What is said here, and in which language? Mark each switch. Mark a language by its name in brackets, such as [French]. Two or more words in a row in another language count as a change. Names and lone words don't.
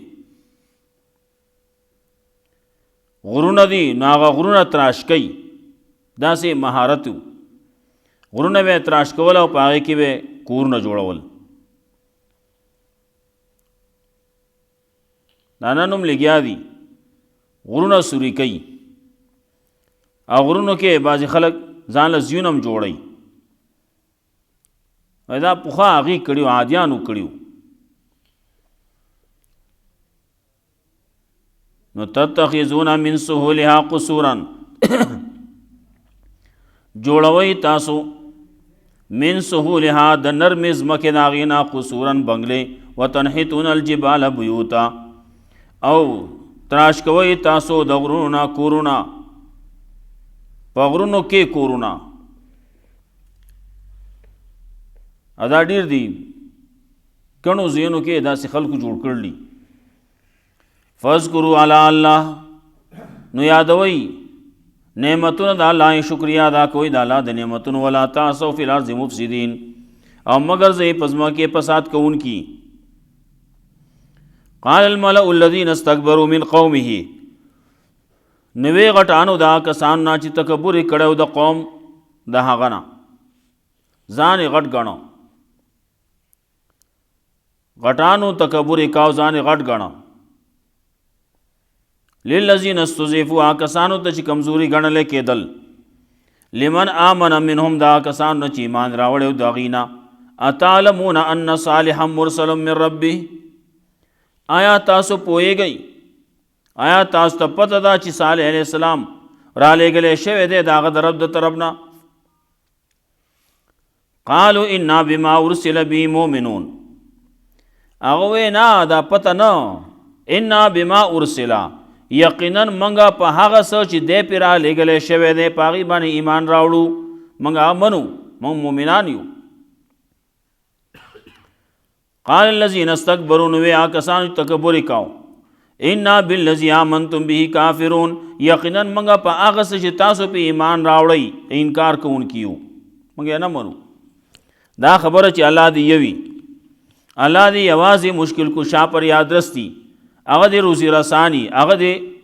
[Pashto] غرونه دي نو هغه غرونه تراش کوي داسې مهارت و غرونه به تراش کول او په هغې کې به کورونه جوړول دا نن هم لګیا دي غرونه سوري کوي او غرونو کې بعضې خلک ځان له زیون هم جوړوي دا پخوا هغې کړي وو عادیانو کړي وو نو [Arabic] تتخذون من سهولها قصورا [Pashto] جوړوئ تاسو [Arabic] من سهولها [Pashto] د نرمې ځمکې د هغې نه قصورا بنګلې [Arabic] وتنحتون الجبال بیوتا [Pashto] او تراش کوئ تاسو د غرونو نه کورونه په غرونو کې کورونه دا ډېر دي کڼو ځایونو کې داسې خلکو جوړ کړلي [Arabic] فاذکروا علی الله [Pashto] نو یادوئ نعمتونه د الله شکریه ادا کوئ د الله د نعمتونو [Arabic] ولا تعصوا فی الارض مفسدین [Pashto] او مگر ځئ په ځمکه کې فساد کوونکي [Arabic] قال الملأ الذین استکبروا من قومه [Pashto] نوې غټانو دا کسان نه چې تکبر یې کړی د قوم د هغه نه ځان یې غټ ګڼو غټانو تکبر یې کاو ځان یې غټ ګڼو [Arabic] للذین استضعفوا [Pashto] کسانو ته چې کمزوري ګڼلې کېدل [Arabic] لمن آمن منهم [Pashto] دا کسانو نه چې ایمان راوړی د هغې نه [Arabic] اتعلمون ان صالحا مرسل من ربه [Pashto] آیا تاسو پوهیږئ آیا تاسو ته پته ده چې صالح [Arabic] علیه السلام [Pashto] را لېږلی شوی دی د هغه د رب د طرف نه [Arabic] قالوا انا بما ارسل به مؤمنون [Pashto] هغه وی نه دا پته نه [Arabic] انا بما ارسل [Pashto] یقینا منګه په هغه څه چې دی پې را لېږلی شوی دی په هغې باندې ایمان راوړو منګه منو موږ مؤمنان یو [Arabic] قال الذین استکبروا [Pashto] نو وی هغه کسان چې تکبر یې کاو [Arabic] انا بالذی آمنتم به کافرون [Pashto] یقینا منګه په هغه څه چې تاسو په ایمان راوړئ انکار کوونکي یو موږ یې نه منو دا خبره چې الله دې یوي الله دې یوازې مشکل کشا پر یاد رستی هغه دې روزي رسانی هغه دې